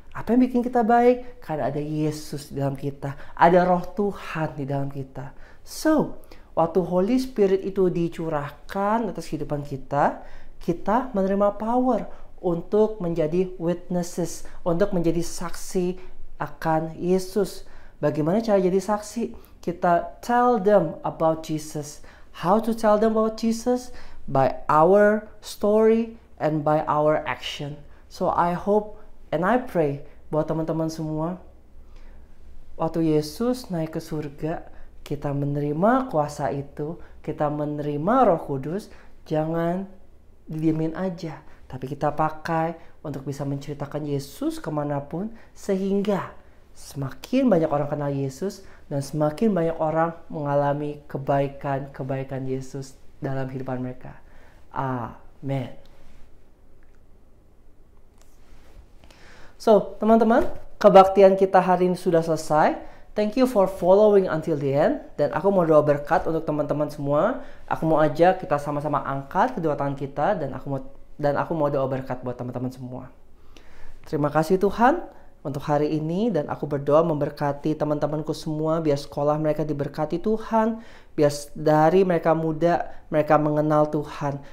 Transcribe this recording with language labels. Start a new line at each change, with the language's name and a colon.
Indonesian: Apa yang bikin kita baik? Karena ada Yesus di dalam kita, ada Roh Tuhan di dalam kita. So, waktu Holy Spirit itu dicurahkan atas kehidupan kita, kita menerima power untuk menjadi witnesses, untuk menjadi saksi akan Yesus. Bagaimana cara jadi saksi?
English: Kita tell them about Jesus. How to tell them about Jesus? By our story and by our action. So I hope and I pray
Indonesian: buat teman-teman semua, waktu Yesus naik ke surga, kita menerima kuasa itu, kita menerima Roh Kudus, jangan didiemin aja, tapi kita pakai untuk bisa menceritakan Yesus kemanapun, sehingga semakin banyak orang kenal Yesus dan semakin banyak orang mengalami kebaikan Yesus dalam kehidupan mereka. Amin. So, teman-teman, kebaktian kita hari ini sudah selesai.
English: Thank you for following until the end.
Indonesian: Dan aku mau doa berkat untuk teman-teman semua. Aku mau ajak kita sama-sama angkat kedua tangan kita, dan aku mau doa berkat buat teman-teman semua. Terima kasih Tuhan untuk hari ini, dan aku berdoa memberkati teman-temanku semua, biar sekolah mereka diberkati Tuhan, biar dari mereka muda mereka mengenal Tuhan.